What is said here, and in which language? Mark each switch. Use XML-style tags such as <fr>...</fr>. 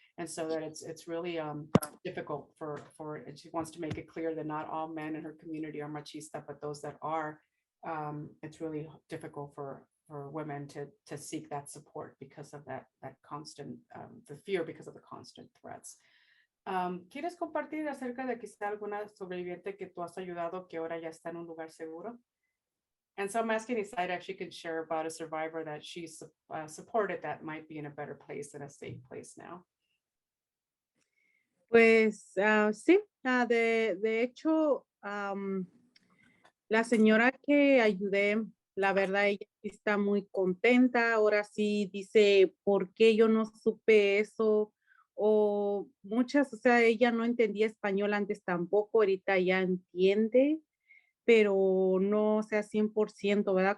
<en>And so that it's really difficult and she wants to make it clear that not all men in her community are machista, but those that are, it's really difficult for women to seek that support because of that constant, the fear because of the constant threats.</en> <es>¿Quieres compartir acerca de quizá alguna sobreviviente que tú has ayudado que ahora ya está en un lugar seguro?</es> <en>And so I'm asking Isaida if she can share about a survivor that she supported that might be in a better place and a safe place now.</en> <es>Pues sí, de hecho, la señora que ayudé, la verdad, ella está muy contenta. Ahora sí dice, ¿por qué yo no supe eso? O muchas, o sea, ella no entendía español antes tampoco, ahorita ya entiende, pero no, o sea, 100%, ¿verdad?</es>